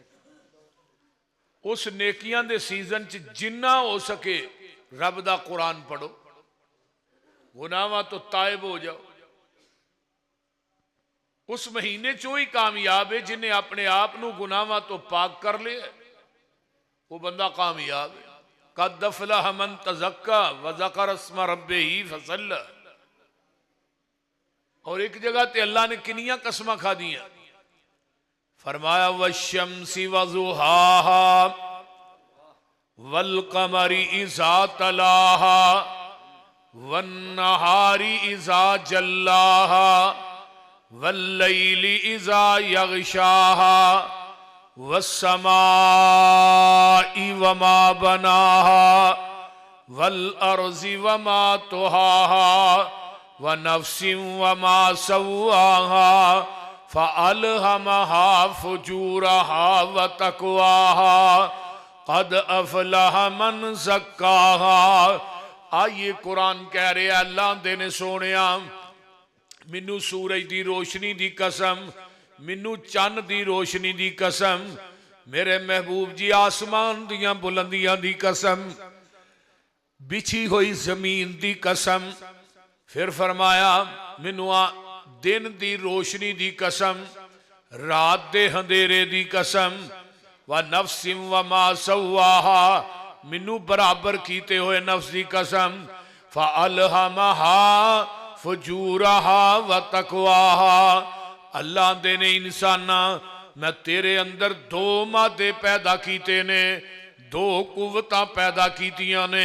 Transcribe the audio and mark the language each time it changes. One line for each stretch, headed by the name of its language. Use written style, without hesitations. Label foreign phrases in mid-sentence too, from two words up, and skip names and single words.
Punjabi: اس نیکیاں دے سیزن چ جنا ہو سکے رب دا قرآن پڑھو، گناہاں تو تائب ہو جاؤ. اس مہینے چو ہی کامیاب ہے جنہیں اپنے آپ نوں گناہاں تو پاک کر لیا، وہ بندہ کامیاب ہے.
Arabic: قد أفلح من تزكى وذكر اسم ربه فصلى.
Punjabi: اور اک جگہ تے اللہ نے کنیاں قسماں کھا دیاں، فرمایا
Arabic: والشمس وضحاها والقمر إذا تلاها والنهار إذا جلاها والليل إذا يغشاها والسماء وما بناها والأرض وما طحاها ونفس وما سواها فألهمها فجورها وتقواها قد أفلح من زكاها.
Punjabi: آئیے قرآن کہہ رہے اللہ دے نے سونیا، مینوں سورج کی روشنی کی قسم، مینوں چن کی روشنی کی قسم، میرے محبوب جی آسمان دیاں بلندیاں کی قسم، بچھی ہوئی زمین کی قسم. پھر فرمایا مینوں دن کی روشنی کی قسم، رات دے اندھیرے دی قسم,
Arabic: ونفس وما سواها,
Punjabi: مینوں برابر کیتے ہوئے نفس کی قسم,
Arabic: فألهمها فجورها وتقواها.
Punjabi: اللہ دے نے انساناں میں تیرے اندر دو مادے پیدا کیتے نے، دو قوتاں پیدا کیتیاں نے.